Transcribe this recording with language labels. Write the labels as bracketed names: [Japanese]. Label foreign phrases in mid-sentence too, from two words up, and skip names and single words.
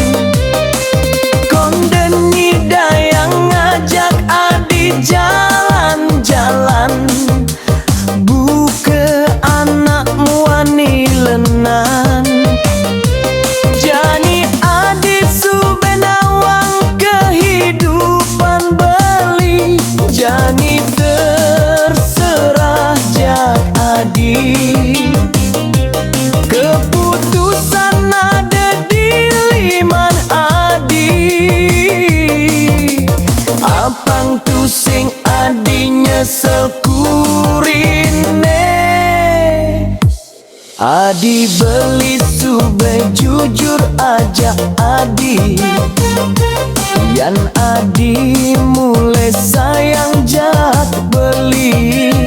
[Balinese] Konden nyidayang ngajak adi jalan-jalan, buke anak muani lenan. Jani adi subenawang kehidupan beli, jani terserah jak adi. [Indonesian] Keputusan ada di [Balinese] liman adi, apang tu sing adi nyesel kurine. Adi beli sube jujur aja adi, yan adi mulai sayang jak beli.